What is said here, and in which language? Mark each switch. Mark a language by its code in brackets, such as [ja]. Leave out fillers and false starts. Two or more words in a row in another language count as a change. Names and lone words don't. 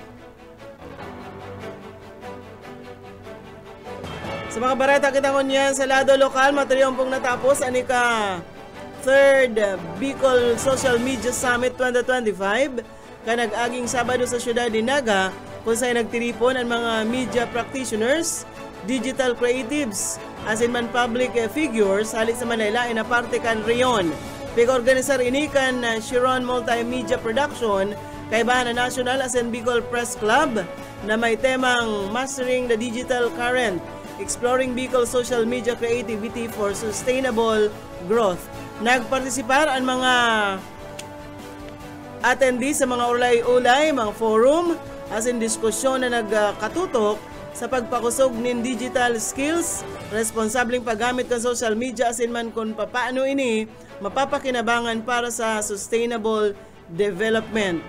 [bik] Sa mga bareta kitangon yan sa lado lokal, materiyong pong natapos anika 3rd Bicol Social Media Summit 2025 kanag-aging Sabado sa siyudad ni Naga kung saan nagtiripon ang mga [en] media practitioners, digital creatives, [bik] asin man [en] public figures [bik] halit sa Manila na parte kan Rion. Pig-organisar ini kan Chiron Multimedia Production kaibahan na National asin Bicol Press Club na may temang Mastering the Digital Current, Exploring Bicol Social Media Creativity for Sustainable Growth. Nagpartisipar ang mga attendees sa mga ulay-ulay, mga forum, asin diskusyon na nagkatutok sa pagpakusog nin [en] digital skills, [bik] responsableng paggamit ng [en] social media [bik] asin man kung paano ini mapapakinabangan para sa [en] sustainable development.